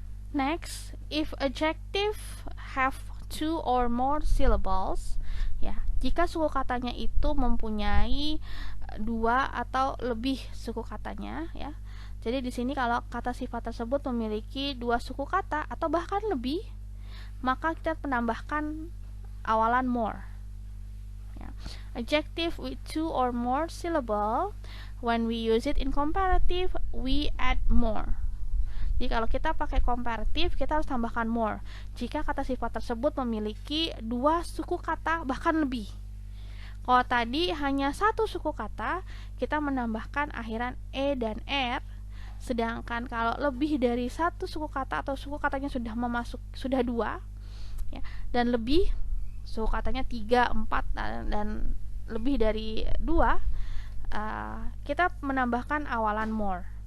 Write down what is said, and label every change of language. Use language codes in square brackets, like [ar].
[en] Next, if adjective have two or more syllables, [id] ya, jika suku katanya itu mempunyai 2 atau lebih suku katanya, ya. Jadi di sini kalau kata sifat tersebut memiliki 2 suku kata atau bahkan lebih, maka kita menambahkan awalan more. Ya. [en] Adjective with 2 or more syllable, when we use it in comparative, we add more. [id] Jadi kalau kita pakai komparatif, kita harus tambahkan more jika kata sifat tersebut memiliki 2 suku kata bahkan lebih. Kalau tadi hanya 1 suku kata, kita menambahkan akhiran e dan r. Sedangkan kalau lebih dari 1 suku kata atau suku katanya sudah 2, ya, dan lebih, suku katanya 3, 4 dan lebih dari 2, kita menambahkan awalan more.